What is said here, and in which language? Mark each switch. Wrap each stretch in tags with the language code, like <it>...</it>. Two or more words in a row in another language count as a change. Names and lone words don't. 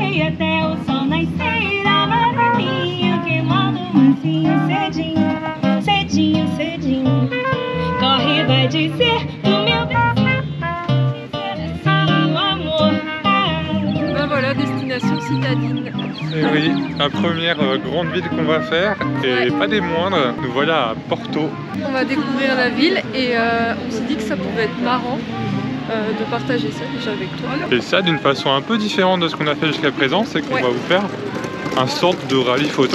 <pt>dormir até o sol nascer. Amarelinho queimando mansinho cedinho, cedinho, cedinho. Corre, vai dizer do meu beijinho, assim o amor.</pt> <fr>Ben voilà, destination citadine. Et oui, la première grande ville qu'on va faire, et pas des moindres, nous voilà à Porto. On va découvrir la ville et on s'est dit que ça pouvait être marrant de partager ça déjà avec toi. Et ça d'une façon un peu différente de ce qu'on a fait jusqu'à présent, c'est qu'on va vous faire un sorte de rallye photo.</fr>